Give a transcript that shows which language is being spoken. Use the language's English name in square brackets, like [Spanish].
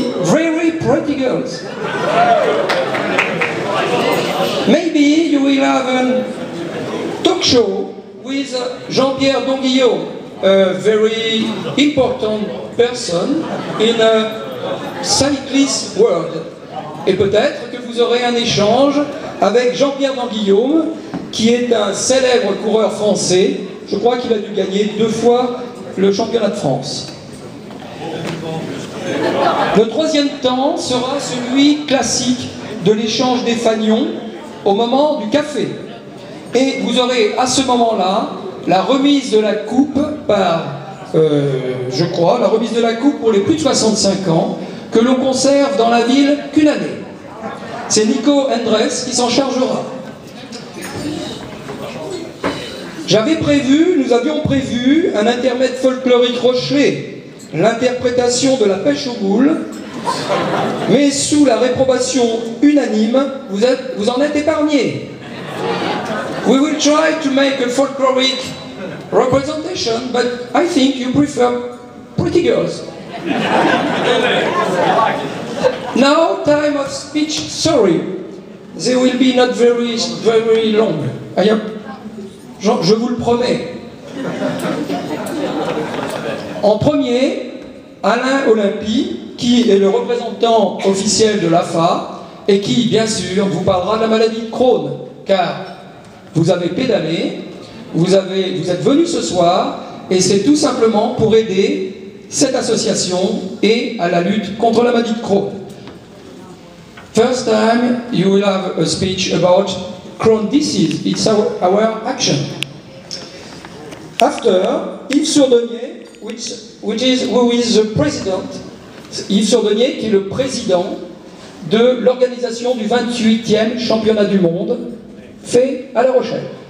[English] Very pretty girls. Maybe you will have a talk show with Jean-Pierre Donguillot, a very important person in a cyclist world. [French] Et peut-être que vous aurez un échange avec Jean-Pierre Donguillaume, qui est un célèbre coureur français. Je crois qu'il a dû gagner 2 fois le championnat de France. Le troisième temps sera celui classique de l'échange des fanions au moment du café. Et vous aurez à ce moment-là la remise de la coupe par, je crois, la remise de la coupe pour les plus de 65 ans, que l'on conserve dans la ville qu'une année. C'est Nico Endres qui s'en chargera. Nous avions prévu un intermède folklorique Rochelet, l'interprétation de la pêche aux boules, mais sous la réprobation unanime, vous en êtes épargnés. [English] We will try to make a folkloric representation, but I think you prefer pretty girls. Now, time of speech, sorry. They will be not very long. [French] Je vous le promets. En premier, Alain Olympie, qui est le représentant officiel de l'AFA et qui, bien sûr, vous parlera de la maladie de Crohn, car vous avez pédalé, vous êtes venu ce soir, et c'est tout simplement pour aider cette association et à la lutte contre la maladie de Crohn. [English] First time, you will have a speech about Crohn disease. It's our action. After, Yves Sourdonnier, who is the president, [French] Yves Sourdonnier, qui est le président de l'organisation du 28e championnat du monde, fait à La Rochelle.